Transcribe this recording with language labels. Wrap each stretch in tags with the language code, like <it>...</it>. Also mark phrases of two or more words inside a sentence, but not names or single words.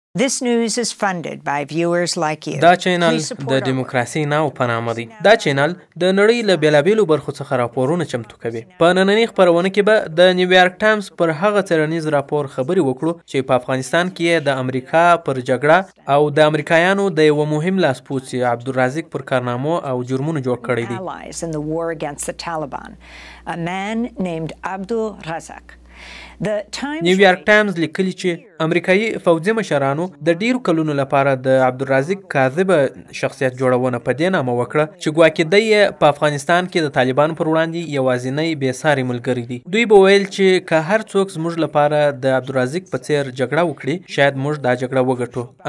<en>This news is funded by viewers like you.</en> <ps>دا چینل د دیموکراسي ناو په نامه دی. دا چینل د نړۍ له بیلابیلو برخو څخه راپورونه چمتو کوي. په نننۍ خپرونه کې به د نیویارک ټایمز پر هغه څېړنیز راپور خبرې وکړو چې په افغانستان کې د امریکا پر جګړه او د امریکایانو د یو مهم لاسپوڅي عبدالرازق پر کارنامو او جرمونو جوړ کړی دی.</ps> <en>Allies in the war against the Taliban, a man named Abdul Razak.</en> <ps>نیویارک ټایمز لیکلی چې امریکایي فوځي مشرانو د ډیرو کلونو لپاره د عبدالرازق کاذبه شخصیت جوړونه په دې نامه وکړه چې ګواکې دی په افغانستان کې د طالبانو پر وړاندې یوازینی بېساري ملګری دی. دوی به ویل چې که هر څوک زموږ لپاره د عبدالرازق په څیر جګړه وکړي شاید موږ دا جګړه وګټو.</ps>